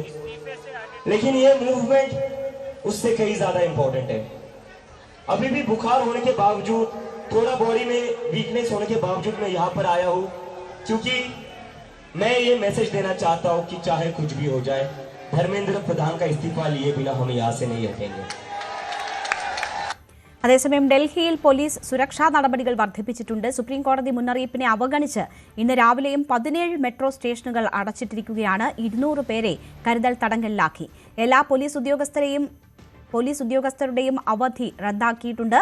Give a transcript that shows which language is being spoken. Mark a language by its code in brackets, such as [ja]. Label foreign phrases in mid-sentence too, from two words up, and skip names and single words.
[hi] लेकिन ये मूवमेंट उससे कहीं ज्यादा इंपॉर्टेंट है. अभी भी बुखार होने के बावजूद, थोड़ा बॉडी में वीकनेस होने के बावजूद मैं यहाँ पर आया हूँ, क्योंकि मैं ये मैसेज देना चाहता हूँ कि चाहे कुछ भी हो जाए, धर्मेंद्र प्रधान का इस्तीफा लिए बिना हम यहाँ से नहीं हटेंगे. [ml] അതേസമയം ഡൽഹിയിൽ പോലീസ് സുരക്ഷാ നടപടികൾ വർദ്ധിപ്പിച്ചിട്ടുണ്ട്. സുപ്രീം കോടതി മുന്നറിയിപ്പിനെ അവഗണിച്ച് ഇന്ന് രാവിലെയും 17 മെട്രോ സ്റ്റേഷനുകൾ അടച്ചിട്ടിരിക്കുകയാണ്. 200 പേരെ കരുതൽ തടങ്കലിലാക്കി. എല്ലാ പോലീസ് ഉദ്യോഗസ്ഥരുടെയും അവധി റദ്ദാക്കിയിട്ടുണ്ട്.